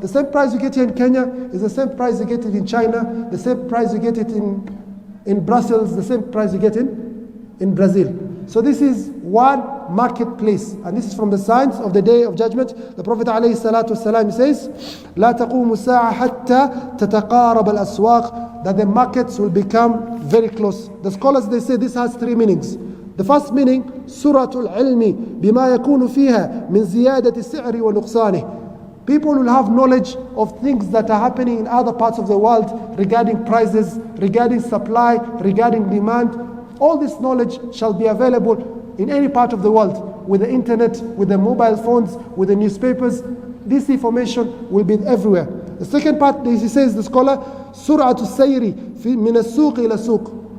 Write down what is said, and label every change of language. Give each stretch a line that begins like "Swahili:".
English: The same price you get here in Kenya is the same price you get it in China, the same price you get it in Brussels, the same price you get in Brazil. So this is one marketplace, and this is from the signs of the Day of Judgment. The Prophet ﷺ says,
Arabic: لا تقوم الساعة حتى تتقارب الأسواق,
English: that the markets will become very close. The scholars, they say this has 3 meanings. The first meaning,
Arabic: سرعة العلم بما يكون فيها من زيادة السعر ونقصانه.
English: People will have knowledge of things that are happening in other parts of the world regarding prices, regarding supply, regarding demand. All this knowledge shall be available in any part of the world, with the internet, with the mobile phones, with the newspapers. This information will be everywhere. The second part, he says, the scholar,
Arabic: سرعة السير من السوق إلى السوق.